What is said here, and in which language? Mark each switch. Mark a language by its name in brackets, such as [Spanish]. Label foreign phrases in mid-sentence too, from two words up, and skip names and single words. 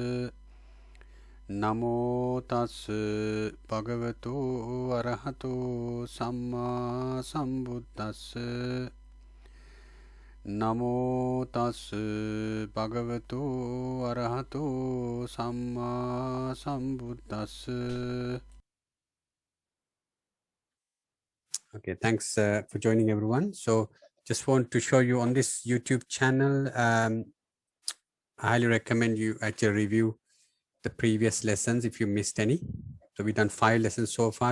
[Pali] Namo tas bhagavato arahato samma sambuddhas. Namo tas bhagavato arahato samma sambuddhas. [English] Okay, thanks for joining everyone. So just want to show you on this YouTube channel, I highly recommend you actually review the previous lessons if you missed any. So we've done 5 lessons so far.